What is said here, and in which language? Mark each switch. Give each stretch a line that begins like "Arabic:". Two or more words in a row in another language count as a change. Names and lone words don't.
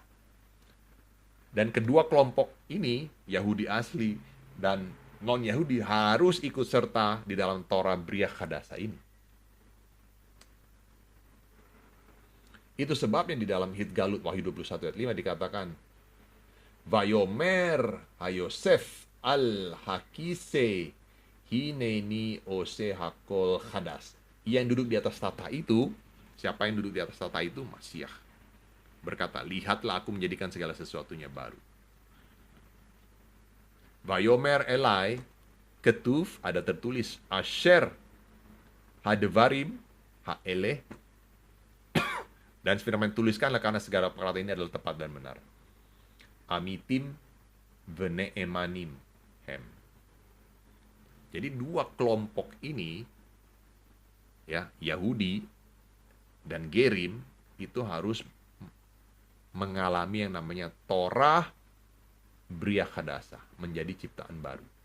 Indonesian: Dan kedua kelompok ini, Yahudi asli dan non-Yahudi, harus ikut serta di dalam Torah
Hebrew: בריאה חדשה
Indonesian: ini. Itu sebabnya di dalam Hitgalut Wahyu 21 ayat 5 dikatakan,
Hebrew: ויאמר הישב על הכסא הנני עשה הכל חדש.
Indonesian: Yang duduk di atas tahta itu, siapa yang duduk di atas tahta itu? Masiah. Berkata, lihatlah aku menjadikan segala sesuatunya baru.
Hebrew: ויאמר אלי כתב,
Indonesian: ada tertulis,
Hebrew: אשר הדברים האלה,
Indonesian: dan firman tuliskanlah karena segala perkara ini adalah tepat dan benar.
Hebrew: אמתים ונאמנים הם.
Indonesian: Jadi dua kelompok ini, ya, Yahudi dan Gerim, itu harus mengalami yang namanya Torah
Hebrew: בריאה חדשה,
Indonesian: menjadi ciptaan baru.